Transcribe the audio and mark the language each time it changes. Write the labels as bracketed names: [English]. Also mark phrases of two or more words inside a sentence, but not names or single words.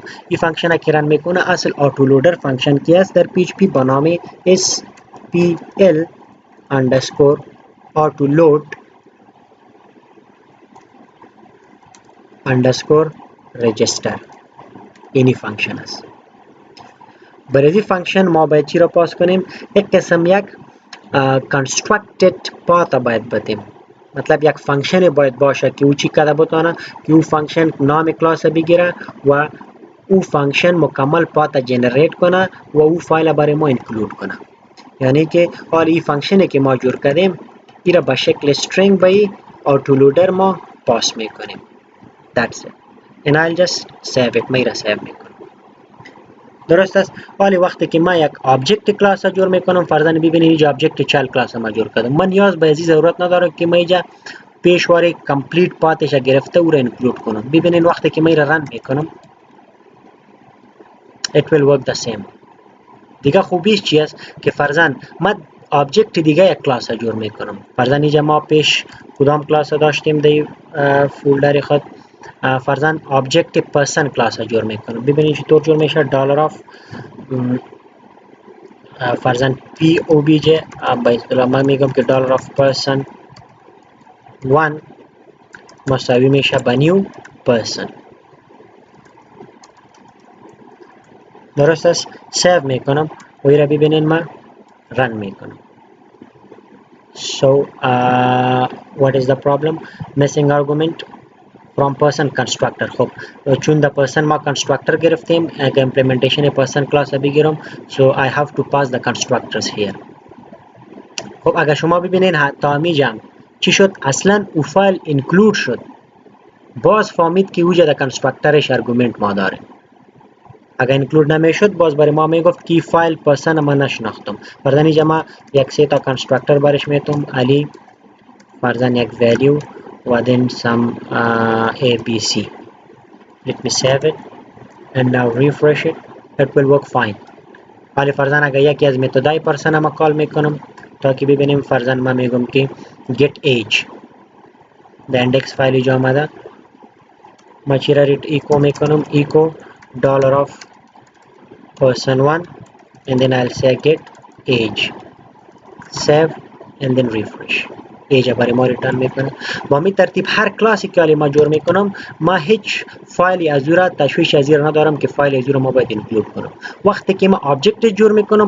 [Persian] این فانکشن کی رن میکنه؟ اصل [English] auto loader function [Persian] کی است در پی اچ پی با نام [English] spl underscore auto load underscore register. [Persian] اینی فانکشن است. برای این فانکشن ما باید چی را پاس کنیم؟ یک قسم یک [English] constructed path [Persian] باید بدیم. مطلب یک فانکشن باید باشه که او چی کرده بتونه که او فانکشن نام کلاس بگیره و او فانکشن مکمل پات جنریت کنه و او فایل برای ما اینکلود کنه. یعنی که حالا این فانکشنی که ما جور کردیم این را به شکل string به [English] auto loader [Persian] ما پاس میکنیم. [English] That's it. And I'll just save it. [Persian] ما را سیو میکنم. درست است. حالی وقتی که ما یک آبجکت کلاس جور میکنم، فرضاً ببینید اینجا آبجکت [English] child class [Persian] ما جور کردم. من نیاز به ازی ضرورت نداره که ما اینجا پیشواره کمپلیت پاتش گرفته او را اینکلود کنم. ببینید وقتی که ما را رن میکنم [English] it will work the same. [Persian] دیگه خوبیش چی است که فرضاً ما آبجکت دیگه یک کلاس جور میکنم. فرضاً اینجا ما پیش کدام کلاس داشتیم در فولدر خود، فرضاً آبجکت [English] person class [Persian] جور میکنم. ببینید چطور جور میشه. $of فرضاً POBJ به اصطلاح من میگم که [English] $of person 1 [Persian] مساوی میشه به [English] new person. [Persian] درست است. سیو میکنم و این را ببینید من رن میکنم. [English] So what is the problem? Missing argument from person constructor. [Persian] خب چون در [English] person [Persian] ما constructor گرفتیم، اگه [English] implementation person class بگیرم so I have to pass the constructors here. [Persian] خب اگر شما ببینید تا اینجا چی شد، اصلا او فایل include شد، باز فهمید که اوجا در constructorش argument ما داره. اگر اینکلود نمیشد باز برای ما میگفت که فایل پرسن ما نشناختم. فرضاً اینجا ما یک سه تا کنستراکتور برش میتونم، علی فرضاً یک value و [English] then some abc. Let me save it and now refresh it. It will work fine. [Persian] حالا فرضاً اگر یکی از متدای پرسن ما کال میکنم تا که ببینیم فرضاً ما میگم که [English] get age [Persian] در اندکس فایل اینجا آمده ما چی را ایکو میکنم ایکو [English] $of person1 and then I'll say get age save and then refresh [Persian] ایج برای ما ریترن میکنه با می ترتیب هر کلاسی که ما جور میکنم ما هیچ فایلی از را تشویش از را ندارم که فایل از را ما باید اینکلود کنم وقتی که ما آبجکت جور میکنم